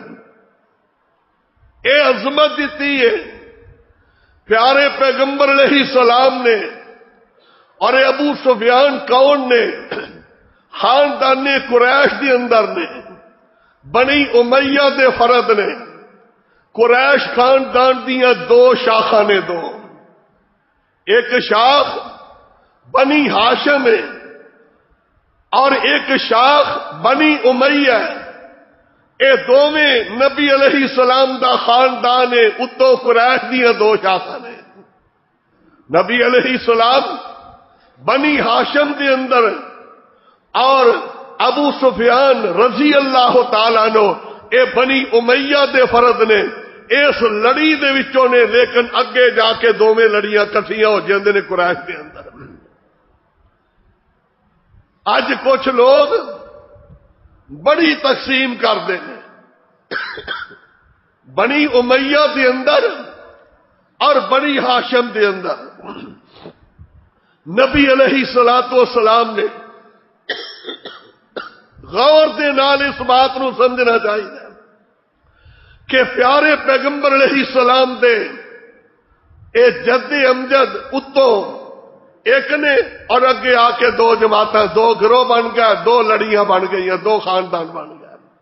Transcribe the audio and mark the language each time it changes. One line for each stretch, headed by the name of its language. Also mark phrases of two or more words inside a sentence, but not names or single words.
Punjabi: اے عظمت دیتی ہے پیارے پیغمبر
Arabic: علیہ السلام
Punjabi: نے۔ اور ابو سفیان کون نے؟ خاندان قریش دے اندر نے، بنی امیہ دے فرد نے۔ قریش خاندان دیاں 2 شاخاں نے،
Urdu: 2، ایک شاخ بنی ہاشم ہے اور ایک شاخ بنی امیہ ہے۔
Punjabi: اے دوویں نبی
Arabic: علیہ السلام
Punjabi: دا خاندان ہے، اتو قریش دیاں 2 شاخاں نے۔ نبی
Arabic: علیہ السلام
Punjabi: بنی ہاشم دے اندر اور ابو سفیان
Arabic: رضی اللہ تعالیٰ عنہ
Punjabi: اے بنی امیہ دے فرد نے۔ اس لڑی دے وچوں نے لیکن اگے جا کے دوویں لڑیاں کٹھیاں ہو جاندے نے قریش دے اندر۔ اج
Urdu: کچھ لوگ بڑی تقسیم کرتے ہیں
Punjabi: بنی امیہ دے اندر اور بنی ہاشم دے اندر۔ نبی
Arabic: علیہ الصلوۃ والسلام
Punjabi: نے غور دے نال اس بات نو سمجھنا چاہیے کہ پیارے پیغمبر
Arabic: علیہ السلام
Punjabi: دے اے جد امجد اتوں ایک نے اور اگے آ کے 2 جماعتیں، 2 گروہ بن گئے، 2 لڑیاں بن گئی، 2 خاندان بن گئے۔